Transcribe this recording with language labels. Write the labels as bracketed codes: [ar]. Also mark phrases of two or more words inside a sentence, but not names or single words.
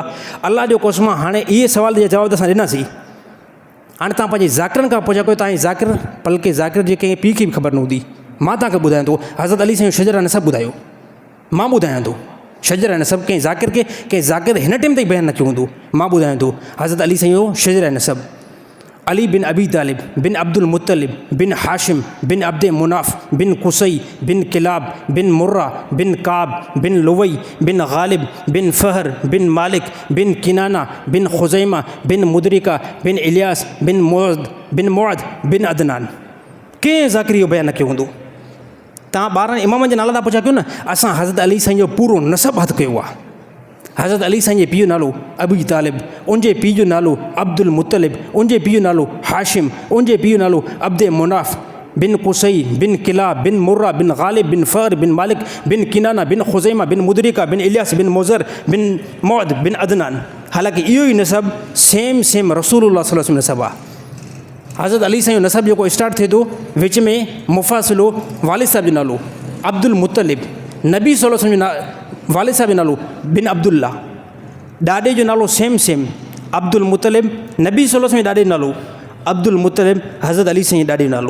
[sd] अल्लाह जो कसम, हाणे इहे सवाल जा जवाब असां ॾिनासीं। हाणे तव्हां पंहिंजे ज़ाकिरनि खां पुछा कयो, तव्हांजी ज़ाकिर बल्कि ज़ाकिर जे कंहिं पीउ खे बि ख़बर न हूंदी। मां तव्हांखे ॿुधायां थो, हज़रत अली साईं शजर नसब ॿुधायो, मां ॿुधायां थो शजर नसब। कंहिं ज़ाकिर हिन टाइम ताईं बयानु न कयो हूंदो, मां ॿुधायां थो हज़रत अली साईं जो शजर नसब। अली बिन अबी तालिब बिन अब्दुल मुत्तलिब बिन हाशिम बिन अब्द मुनाफ बिन कुसई बिन किलाब बिन मुर्रा बिन काब बिन लुवई बिन गालिब बिन फ़हर बिन मालिक बिन किनाना बिन खुज़ैमा बिन मुदरिका बिन इलियास बिन मुअद बिन अदनान। कंहिं ज़ाकिरी जो बयानु न कयो हूंदो। तव्हां 12 इमामनि जा नाला था पुछा कयो न, असां हज़रत अली साईं जो पूरो नसब हथु कयो आहे। हज़रत अली साईं जे पीउ जो नालो अबी तालिब, उनजे पीउ जो नालो अब्दुल मुत्तलिब, उनजे पीउ जो नालो हाशिम, उनजे पीउ जो नालो अब्द मुनाफ बिन कुसई बिन किलाब बिन मुर्रा बिन गालिब बिन फ़हर बिन मालिक बिन किनाना बिन खुज़ैमा बिन मुदरिका बिन इलियास बिन मुज़र बिन मुअद बिन अदनान। हालांकि इहो ई नसब सेम [ar] رسول الله صلى الله عليه وسلم [sd] नसब आहे। हज़रत अली साईं जो नसब जेको स्टार्ट थिए थो, विच में मुफ़ासिलो वालिद साहिब जो नालो अब्दुल मुत्तलिब, नबी [ar] صلى الله عليه وسلم [sd] जो वालिद साहिब जो नालो बिन अब्दुल्ला, ॾाॾे जो नालो सेम अब्दुल मुत्तलिब, नबी [ar] صلى الله عليه وسلم [sd] जो ॾाॾे जो नालो अब्दुल मुत्तलिब, हज़रत अली साईं जो ॾाॾे जो नालो।